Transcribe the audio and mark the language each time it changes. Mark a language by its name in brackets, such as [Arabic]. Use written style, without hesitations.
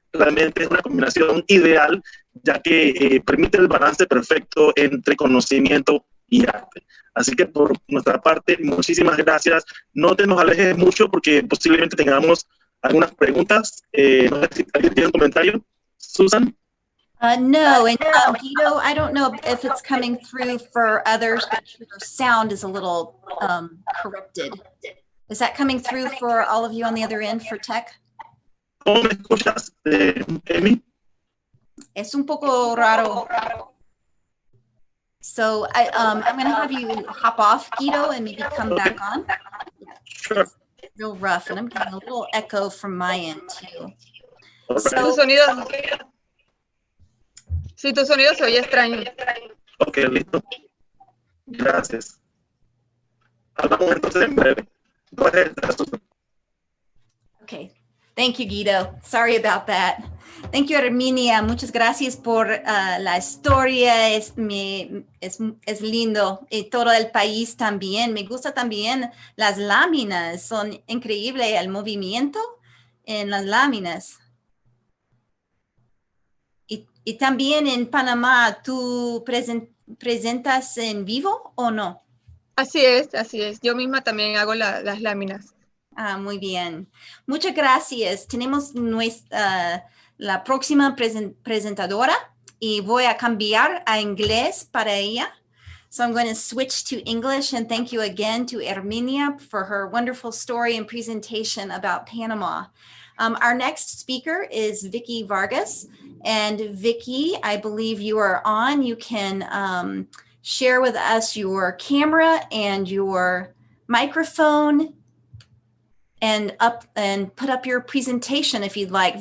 [Spanish] Realmente es una combinación ideal, ya que permite el balance perfecto entre conocimiento y arte. Así que por nuestra parte, muchísimas gracias. No te nos alejes mucho porque posiblemente tengamos algunas preguntas. No sé si alguien tiene un comentario. [English] Susan? No, and Guido, I don't know if it's coming through for others, but your sound is a little corrupted. Is that coming through for all of you on the other end for tech? [Spanish] ¿Cómo me escuchas, Emi? Es un poco raro. [English] So I'm going to have you hop off, Guido, and maybe come back on. Sure. It's real rough, and I'm getting a little echo from my end too. [Spanish] Tu sonido, sí, tu sonido se oye extraño. Ok, listo. Gracias. Hablamos entonces en breve. [English] Go ahead, Susan. Okay. Thank you, Guido. Sorry about that. Thank you, Herminia. [Spanish] Muchas gracias por la historia. Es lindo. Y todo el país también. Me gusta también las láminas. Son increíbles el movimiento en las láminas. Y también en Panamá, ¿tú presentas en vivo o no? Así es, así es. Yo misma también hago las láminas. Ah, muy bien. Muchas gracias. Tenemos la próxima presentadora y voy a cambiar a inglés para ella. [English] So I'm going to switch to English, and thank you again to Herminia for her wonderful story and presentation about Panama. Our next speaker is Vicki Vargas. And Vicki, I believe you are on. You can share with us your camera and your microphone and put up your presentation if you'd like.